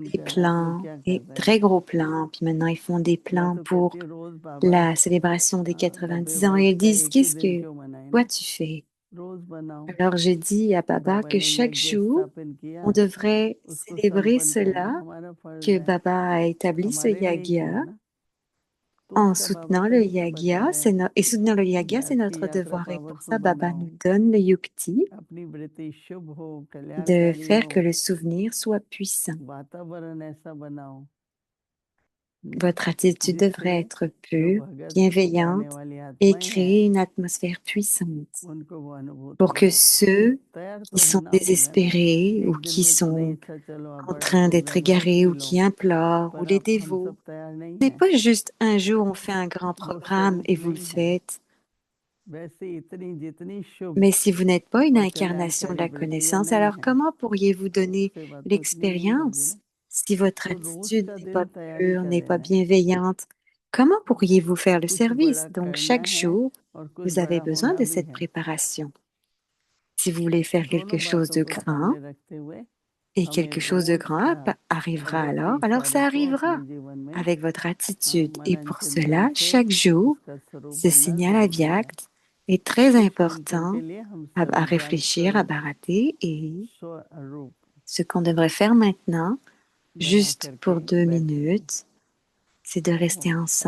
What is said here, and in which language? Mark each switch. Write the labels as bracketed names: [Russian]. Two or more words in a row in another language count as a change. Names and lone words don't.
[French] Des [Hindi] कर रहे हैं, आप लोग [French] plans, [Hindi] क्या कर [French] des [Hindi] रहे हैं। [French] très gros plans, puis maintenant ils font des [Hindi] मैं [French] plans [Hindi] तो [French] pour [Hindi] कहती हूँ रोज बाबा [French] la célébration des 90 90 ans. [Hindi] वर्ष [French] Et ils [Hindi] का [French] disent, [Hindi] एक ही [French] qu'est-ce [Hindi] दिन [French] que [Hindi] क्यों मनाए [French] toi [Hindi] ना, [French] tu fais? [Hindi] रोज बनाओ। [French] Alors j'ai dit à Baba [Hindi] बाबा [French] que [Hindi] ने [French] chaque [Hindi] यज्ञ [French] jour, [Hindi] स्थापन किया, [French] on devrait [Hindi] उसको [French] célébrer [Hindi] संपन्न करना [French] cela, [Hindi] हमारा फर्ज [French] que [Hindi] है। [French] Baba a établi ce [Hindi] हमारे लिए किया [French] yagya [Hindi] ना, तो [French] en [Hindi] उसका बाबा [French] soutenant le [Hindi] सभी को बता [French] yagya. [Hindi] रहे हैं [French] Et soutenir le [Hindi] कि [French] yagya, c'est [Hindi] आज की [French] notre [Hindi] यात्रा [French] devoir. Et pour [Hindi] पावरफुल [French] ça, Baba [Hindi] बनाओ, [French] nous donne le yukti [Hindi] अपनी वृत्ति शुभ हो, [French] de [Hindi] कल्याणकारी [French] faire [Hindi] हो, [French] que le souvenir soit puissant. [Hindi] वातावरण ऐसा बनाओ [French] Votre attitude [Hindi] जिससे [French] devrait être [Hindi] जो [French] pure, [Hindi] भगत गाने [French] bienveillante [Hindi] वाली [French] et [Hindi] आत्माएं हैं [French] créer une atmosphère puissante [Hindi] उनको वो अनुभूति [French] pour que [Hindi] हो। [French] ceux [Hindi] तैयार तो [French] qui sont [Hindi] होना होगा ना, [French] désespérés ou [Hindi] एक दिन [French] qui [Hindi] में तो नहीं। [French] sont [Hindi] अच्छा चलो आप [French] en [Hindi] बड़ा [French] train d'être [Hindi] प्रोग्राम है तो [French] égarés ou [Hindi] मिलो, [French] qui implorent ou [Hindi] पर [French] les [Hindi] अब हम [French] dévots. [Hindi] सब तैयार नहीं [French] Ce n'est [Hindi] है। [French] pas juste un jour on fait un grand [Hindi] वो [French] programme et [Hindi] स्वरूप [French] vous le [Hindi] नहीं है। [French] faites. [Hindi] वैसे इतनी जितनी शुभ [French] Mais si vous n'êtes pas une [Hindi] और [French] incarnation de [Hindi] कल्याणकारी [French] la [Hindi] वृत्तियां [French] connaissance, [Hindi] नहीं [French] alors [Hindi] है [French] comment pourriez-vous [Hindi] तो [French] donner [Hindi] सेवा तो उतनी नहीं होगी [French] l'expérience [Hindi] ना। [French] si votre [Hindi] तो रोज [French] attitude [Hindi] का [French] n'est [Hindi] दिन [French] pas [Hindi] तैयारी [French] pure, [Hindi] कर [French] n'est pas [Hindi] लेना है। [French] bienveillante? Comment pourriez-vous faire le [Hindi] कुछ [French] service? [Hindi] बड़ा [French] Donc, [Hindi] करना [French] chaque [Hindi] है [French] jour, [Hindi] और कुछ [French] vous avez [Hindi] बड़ा [French] besoin [Hindi] होना [French] de [Hindi] भी [French] cette [Hindi] है। [French] préparation. Si vous voulez faire quelque [Hindi] दोनों [French] chose [Hindi] बातों [French] de [Hindi] को [French] grand, [Hindi] सामने rखते हुए [French] et [Hindi] हमें [French] quelque chose de [Hindi] रोज [French] grand [Hindi] का [French] arrivera [Hindi] भगत के [French] alors ça [Hindi] इशारे को अपने [French] arrivera [Hindi] जीवन में [French] avec votre attitude. Et [Hindi] मनन [French] pour [Hindi] चिंतन [French] cela, [Hindi] से [French] chaque jour, [Hindi] उसका स्वरूप [French] ce [Hindi] बनना [French] signal [Hindi] जरूरी है। [French] avyakt est très [Hindi] इस मंत्र [French] important [Hindi] के लिए हम [French] à [Hindi] सब ज्ञान [French] réfléchir, à [Hindi] स्वरूप [French] barater. Et [Hindi] स्वरूप [French] ce qu'on devrait faire maintenant, [Hindi] बना [French] juste [Hindi] करके [French] pour 2 [Hindi] बैठे। [French] minutes, c'est de rester [Hindi] ओम शांति।